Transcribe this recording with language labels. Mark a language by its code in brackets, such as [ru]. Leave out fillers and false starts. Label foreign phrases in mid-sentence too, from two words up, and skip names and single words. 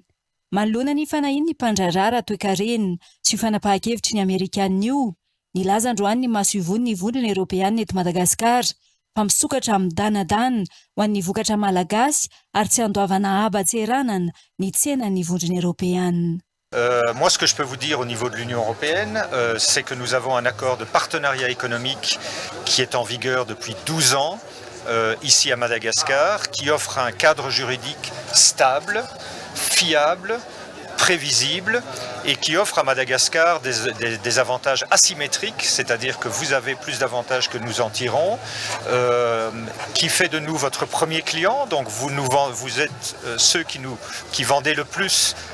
[mg] Manoloana ny fanahiny ny mpandrarà raha toe-karena sy fanapahan-kevitry ny Amerikanina io, nilaza androany ny masovony ny vondrona Europeanina eto Madagasikara fa misokatra amin'ny danadana ho an'ny vokatra malagasy ary tsy andoavana aba tseranana ny tsenan'ny vondrona Europeanina. [fr] Moi, ce que je peux vous dire au niveau de l'Union européenne, c'est que nous avons un accord de partenariat économique qui est en vigueur depuis 12 ans ici à Madagascar, qui offre un cadre juridique stable, fiable, prévisible et qui offre à Madagascar des avantages asymétriques, c'est-à-dire que vous avez plus d'avantages que nous en tirons, qui fait de nous votre premier client, donc vous êtes ceux qui vendez le plus